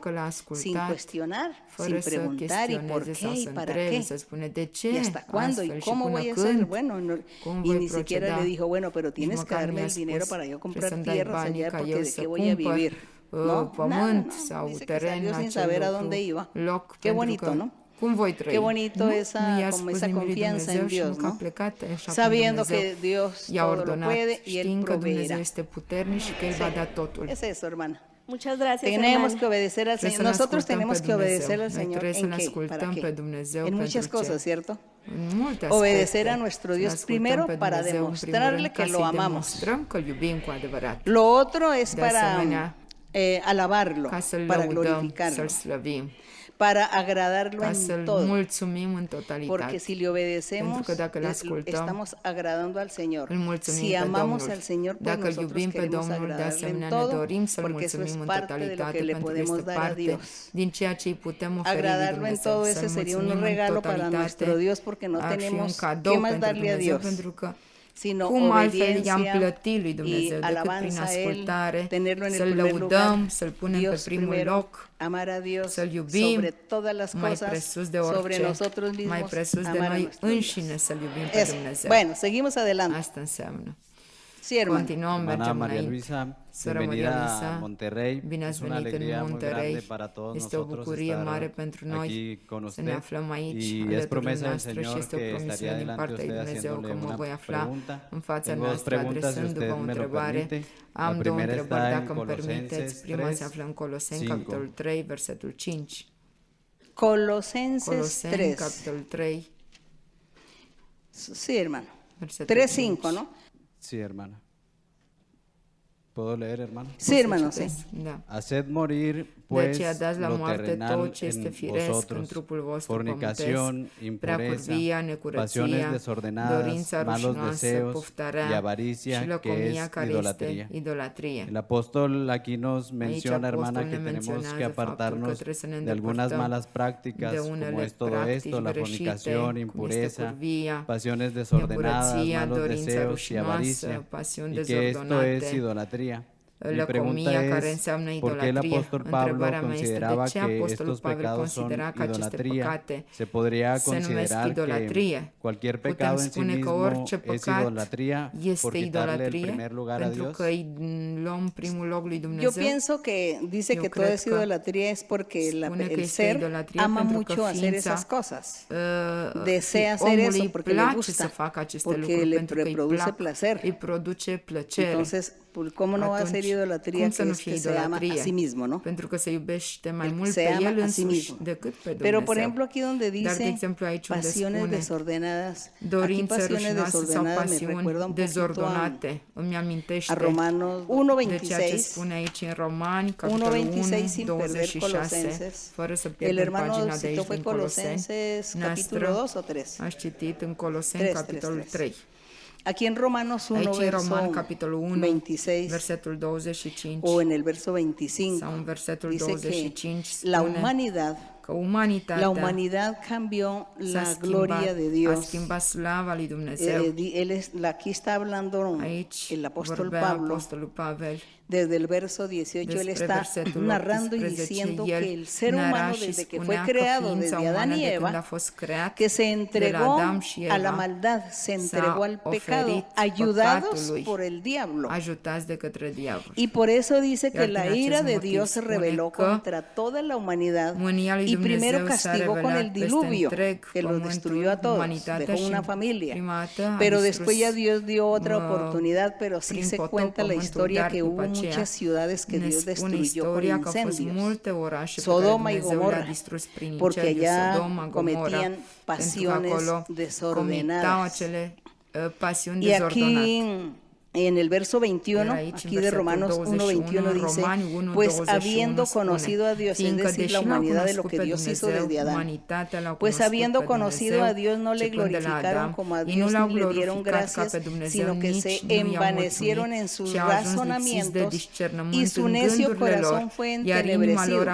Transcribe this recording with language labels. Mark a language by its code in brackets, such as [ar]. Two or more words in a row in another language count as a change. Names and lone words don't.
[es] sin [ro] ascultat, [es] cuestionar, sin [ro] fără să [es] preguntar y por [ro] chestioneze sau [es] qué y [ro] să [es] para [ro] întrebe, [es] qué. [ro] să spune de ce, [es] ¿Y hasta cuándo? ¿Y [ro] astfel și [es] cómo [ro] până [es] voy a hacer? [ro] când, [es] Bueno, [ro] cum [es] y [ro] voi [es] ni siquiera [ro] proceda. [es] le dijo, bueno, pero [ro] Nici [es] tienes que [ro] măcar [es] darme [ro] mi-a [es] el dinero [ro] spus, [es] para yo [ro] trebuie [es] comprar [ro] să-mi dai [es] tierras [ro] banii [es] allá [ro] ca [es] porque [ro] eu [es] de [ro] să [es] qué voy a [ro] cumpăr [es] vivir. No, [ro] pământ [es] nada, [ro] sau [es] dice que [ro] teren [es] salió [ro] în [es] sin [ro] acel [es] saber a [ro] lucru, [es] dónde iba. [ro] loc, [es] Qué [ro] pentru [es] bonito, [ro] că [es] ¿no? [ro] Cum voi trăi? [es] Qué bonito [ro] Nu? [es] esa, [ro] Nu i-a [es] como [ro] spus [es] esa [ro] nimic lui [es] confianza en [ro] Dumnezeu și [es] Dios, [ro] nu că a [es] ¿no? [ro] plecat așa cum [es] Sabiendo [ro] Dumnezeu [es] que Dios [ro] i-a [es] todo lo [ro] ordonat, [es] puede y Él [ro] știind că Dumnezeu [es] proveerá. [ro] este puternic și că El va da totul. [es] Es eso, hermana. Muchas gracias, Tenemos hermana. que obedecer al [ro] Trebuie [es] Señor. [ro] să-L [es] Nosotros [ro] ascultăm [es] tenemos [ro] pe [es] que obedecer [ro] Dumnezeu. [es] al [ro] Noi [es] Señor. [ro] trebuie să-L [es] ¿En qué? [ro] ascultăm [es] ¿Para [ro] pe [es] qué? [ro] Dumnezeu [es] En muchas [ro] pentru ce? [es] cosas, ¿cierto? [ro] În multe [es] Obedecer [ro] aspecte. [es] a nuestro [ro] Să-L [es] Dios [ro] ascultăm [es] primero [ro] pe [es] para [ro] Dumnezeu, în primul [es] demostrarle [ro] rând, [es] que [ro] ca [es] lo [ro] să-i [es] amamos. [ro] demonstrăm că îl iubim cu adevărat. [es] Lo otro es [ro] De [es] para [ro] asemenea, [es] alabarlo, [ro] ca să-L [es] para [ro] lăudăm, [es] glorificarlo, [ro] să-L slăvim, [es] para agradarlo [ro] ca [es] en [ro] să-L [es] todo. [ro] mulțumim în totalitate. [es] Porque si le obedecemos, [ro] Pentru că dacă îl ascultăm, [es] estamos agradando al Señor. [ro] îl mulțumim [es] Si [ro] pe [es] amamos [ro] Domnul. [es] al Señor, pues [ro] Dacă îl [es] nosotros [ro] iubim pe [es] queremos [ro] Domnul, de [es] agradarle [ro] asemenea [es] en [ro] ne [es] todo, [ro] dorim să-L [es] porque eso es [ro] mulțumim în [es] parte de lo [ro] totalitate, [es] que le [ro] pentru că [es] podemos [ro] este [es] dar a [ro] parte [es] Dios. [ro] din ceea ce îi putem oferi lui [es] Agradarlo en [ro] Dumnezeu. [es] todo [ro] Să-L [es] ese sería un [ro] mulțumim în [es] regalo para [ro] totalitate, [es] nuestro Dios, porque no [ro] ar fi un [es] tenemos [ro] cadou [es] qué más [ro] pentru [es] darle a [ro] Dumnezeu, [es] Dios, [ro] pentru că [es] sino [ro] cum altfel i-am [es] obediencia [ro] plătit lui [es] y [ro] Dumnezeu decât prin [es] alabanza a Él, [ro] ascultare, [es] tenerlo en el [ro] să-L [es] primer [ro] lăudăm, [es] lugar, [ro] să-L punem pe [es] Dios [ro] primul [es] primero, [ro] loc, [es] amar a Dios [ro] să-L iubim [es] sobre todas las [ro] mai [es] cosas, [ro] presus de [es] sobre [ro] orice, [es] nosotros [ro] mai [es] mismos, [ro] presus de [es] amar a [ro] noi [es] nuestro Dios. [ro] înșine, să-L iubim pe [es] Eso. [ro] Dumnezeu. [es] Bueno, seguimos adelante. [ro] Asta înseamnă. [es] Sí, hermano. [ro] Continuăm, [es] Hermana [ro] mergem [es] María [ro] înainte. [es] Luisa, [ro] Sora Maria [es] bienvenida [ro] Luisa, [es] a Monterrey. [ro] bine [es] Es [ro] ați [es] una [ro] venit în [es] alegría muy [ro] Monterrey. [es] grande para todos [ro] Este o [es] nosotros [ro] bucurie [es] estar [ro] mare pentru noi [es] aquí con [ro] să ne [es] usted. [ro] aflăm aici, [es] Y es [ro] alături de [es] promesa del [ro] noastră, și [es] Señor [ro] este o [es] que [ro] promisiune [es] estaría [ro] din [es] delante de [ro] partea lui [es] usted [ro] Dumnezeu că [es] haciéndole [ro] mă [es] una [ro] voi afla [es] pregunta. [ro] în fața [es] Tengo dos [ro] noastră, [es] preguntas, si [ro] adresându-vă [es] usted [ro] o [es] me lo [ro] întrebare. [es] permite. La [ro] Am două [es] primera [ro] întrebări, [es] está en [ro] dacă îmi permiteți. [es] Colosenses [ro] Prima [es] 3, [ro] se află în Coloseni, [es] 5. [ro] capitolul 3, versetul 5. [es] Colosenses [ro] Coloseni, [es] 3. [ro] capitolul 3, [es] Sí, hermano. [ro] versetul [es] 3:5, [ro] 5. [es] ¿no? Sí, hermana. ¿Puedo leer, hermano? Sí, hermano, sí. [ro] Da. [es] Haced morir, [ro] De [es] pues, [ro] aceea dați la [es] lo [ro] moarte [es] terrenal [ro] tot ce este [es] en [ro] firesc în [es] vosotros, [ro] trupul vostru [es] fornicación, [ro] pământesc, prea [es] impureza, [ro] curvia, necurăția, [es] pasiones desordenadas, [ro] dorința [es] malos [ro] rușinoasă, [es] deseos [ro] poftarea [es] y avaricia, [ro] și [es] que [ro] lăcomia [es] es [ro] care [es] idolatría. [ro] este idolatrie. [es] El apóstol aquí nos [ro] Aici [es] menciona, hermana, [ro] apostolul [es] que [ro] ne [es] tenemos que [ro] menționează faptul că [es] apartarnos [ro] trebuie să ne [es] de algunas [ro] îndepărtăm [es] malas prácticas, [ro] de [es] como [ro] unele [es] es todo [ro] practici [es] esto, la [ro] greșite, [es] fornicación, [ro] cum este [es] impureza, [ro] curvia, [es] pasiones desordenadas, [ro] necurăția, [es] malos [ro] dorința [es] deseos y [ro] rușinoasă, [es] avaricia, [ro] pasiuni [es] y que esto es [ro] dezordonate, [es] idolatría. Mi [ro] lăcomia [es] pregunta [ro] care [es] es, [ro] înseamnă [es] ¿por qué el [ro] idolatrie. [es] apóstol Pablo [ro] Întrebarea mea este [es] consideraba [ro] de ce [es] que [ro] apostolul [es] estos [ro] Pavel [es] pecados son [ro] considera că aceste [es] idolatría? [ro] păcate [es] Se podría [ro] se numesc [es] considerar que [ro] idolatrie. [es] cualquier [ro] Putem [es] pecado en sí [ro] spune că [es] mismo [ro] orice [es] es [ro] păcat [es] idolatría [ro] este [es] por quitarle el [ro] idolatrie [es] primer lugar a [ro] pentru [es] Dios. [ro] că îi luăm primul loc lui [es] Yo [ro] Dumnezeu. [es] pienso que dice [ro] Yo [es] que todo [ro] creo [es] es [ro] que [es] idolatría es porque [ro] spune că [es] el [ro] este [es] ser [ro] idolatrie [es] ama [ro] pentru că [es] mucho hacer [ro] ființa, [es] esas cosas. Uh, Desea hacer [ro] omului [es] eso [ro] îi [es] porque le [ro] place [es] gusta, [ro] să facă aceste [es] porque [ro] lucruri [es] le [ro] pentru că îi [es] produce [ro] plac, [es] placer. [ro] îi produce plăcere. [es] Entonces, ¿cómo no va a ser [ro] Atunci, [es] idolatría [ro] cum [es] que [ro] să nu [es] es [ro] fie [es] que se ama a [ro] idolatrie? [es] sí mismo, ¿no? [ro] Pentru că se iubește mai [es] El [ro] mult [es] se [ro] pe [es] ama [ro] el [es] a sí [ro] însuși [es] mismo. [ro] decât pe Dumnezeu. [es] Pero por ejemplo aquí donde [ro] Dar, de [es] dice [ro] exemplu, aici unde [es] pasiones [ro] spune [es] desordenadas, aquí [ro] dorințe [es] pasiones [ro] rușinoase sau [es] desordenadas me recuerda [ro] pasiuni [es] un poquito [ro] dezordonate. Îmi amintește [es] a Romanos [ro] de ceea ce [es] 1:26. [ro] spune aici în Romani, capitolul [es] 1:26 sin [ro] 1, [es] perder [ro] 26, [es] Colosenses. [ro] fără să [es] El [ro] pierdem [es] hermano [ro] pagina de [es] citó [ro] aici [es] fue [ro] din Coloseni. [es] Colosenses capítulo 2 [ro] Noastră [es] o 3. [ro] aș citit în Coloseni, [es] 3, [ro] capitolul [es] 3. [ro] 3. [es] Aquí en Romanos 1, [ro] Aici în Roman, [es] verso [ro] capitolul 1, [es] 26 [ro] versetul 25, [es] o en el verso 25, [ro] sau în versetul [es] dice [ro] 25 [es] que la [ro] spune [es] humanidad [ro] că umanitatea [es] La humanidad cambió [ro] s-a [es] la [ro] schimbat, [es] gloria de [ro] a [es] Dios. [ro] schimbat slava lui Dumnezeu. [es] Aquí está hablando [ro] Aici [es] el apóstol [ro] vorbea [es] Pablo. [ro] apostolul Pavel [es] Desde el verso 18 él [ro] despre [es] está [ro] versetul [es] narrando y [ro] 18. [es] diciendo [ro] El [es] que el ser [ro] narra [es] humano [ro] și [es] desde que [ro] spunea [es] fue [ro] că [es] creado, [ro] ființa [es] desde Adán [ro] umană, [es] y [ro] de când a [es] Eva, [ro] fost creat, [es] que se [ro] de la [es] entregó [ro] Adam și [es] a la [ro] Eva, [es] maldad, se entregó al pecado, [ro] oferit [es] ayudados [ro] păcatului, [es] por el diablo. [ro] ajutați de către diavol. [es] Y por eso dice que [ro] Iar [es] la [ro] din [es] ira [ro] acest [es] de [ro] motiv [es] Dios se [ro] spune [es] rebeló [ro] că [es] contra toda la humanidad [ro] mânia lui [es] y primero [ro] Dumnezeu s-a [es] castigó con [ro] revelat [es] el [ro] peste [es] diluvio, [ro] întreg [es] que los [ro] pământul, [es] destruyó a todos, [ro] umanitatea [es] dejó [ro] și [es] una familia. [ro] prima dată a [es] Pero [ro] distrus, [es] después ya Dios dio otra oportunidad, pero sí [ro] prin [es] se [ro] potop [es] cuenta la [ro] pământul, [es] historia [ro] dar [es] que [ro] după [es] hubo [ro] aceea [es] muchas ciudades que [ro] ne [es] Dios [ro] spune [es] destruyó por [ro] istoria că au fost [es] incendios. [ro] multe orașe pe [es] Sodoma [ro] care [es] y [ro] Dumnezeu le-a [es] Gomorra, [ro] distrus prin [es] porque [ro] incendiu, [es] allá [ro] Sodoma, Gomorra, [es] cometían [ro] pentru că [es] pasiones [ro] acolo [es] desordenadas. [ro] comitau acele pasiuni [es] Y [ro] dezordonate. [es] aquí en el verso 21, aquí de Romanos 1:21 dice, pues habiendo conocido a Dios, es decir, la humanidad de lo que Dios hizo desde Adán, pues habiendo conocido a Dios no le glorificaron como a Dios ni le dieron gracias, sino que se envanecieron en sus razonamientos y su necio corazón fue entenebrecido.